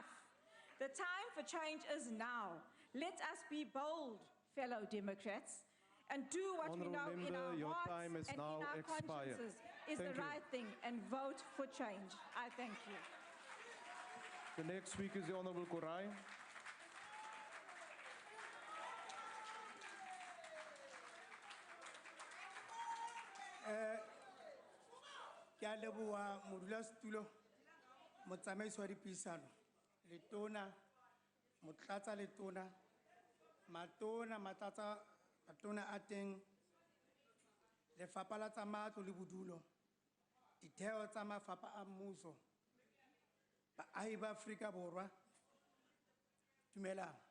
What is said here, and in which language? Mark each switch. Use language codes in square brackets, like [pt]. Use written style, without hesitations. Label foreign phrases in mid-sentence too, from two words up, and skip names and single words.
[en] The time for change is now. Let us be bold, fellow Democrats, and do what we know in our hearts and in our consciences is the right thing, and vote for change. I thank you. The next speaker is the Honorable Korai. [st] Ke a leboha modulasetulo, motsamaisi wa dipuisano, letona, motlatsa letona, matona, matona a teng, lefapha la tsa matlo le bodulo, ditheo tsa mafapha a mmuso, baahi ba Afrika Borwa, dumelang.